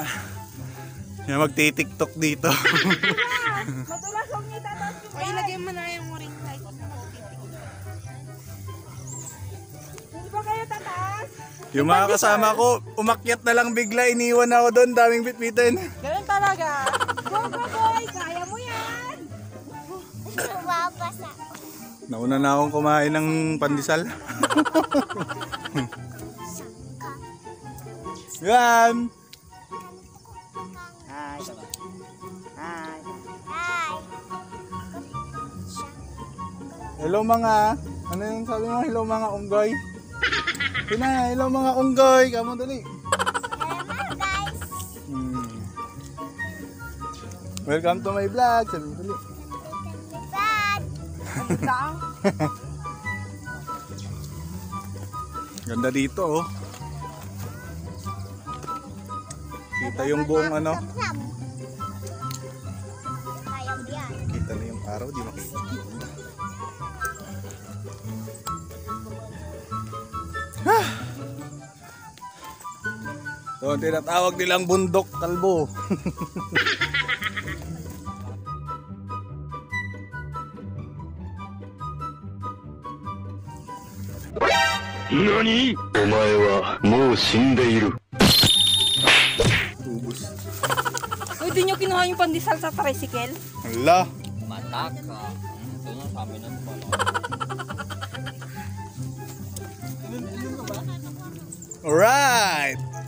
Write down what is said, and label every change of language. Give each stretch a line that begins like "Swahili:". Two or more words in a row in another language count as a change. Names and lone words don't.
Filipino: Yan, magti-tiktok dito. Madulas ang ngita tapos yung ilagay mo na yung ring light. Hindi ba kayo tataas? Yung mga kasama ko, umakyat na lang bigla, iniwan ako doon, daming bitbitin. Ganun talaga. Go, go, boy! Kaya mo yan! Mababasa. Nauna na akong kumain ng pandesal. Yan! Hi. Hello mga, ano yung sabi mo? Hello mga unggoy. Pina, hello mga unggoy. Kamu dali.
English: Hello guys. Welcome to my vlog.
Filipino: Sabi mo dali. Bad. Ganda dito oh. Kita yung buong ano. Kaya mo yan. Kita na yung araw, di makikita. So, tinatawag nilang bundok kalbo. NANI?!
Japanese: お前はもう死んでいる。
Filipino: Ubus. Uy, di nyo kinuha yung pandesal sa tricycle? Hala. Mataka. Ito na sa amin na pala. Alright.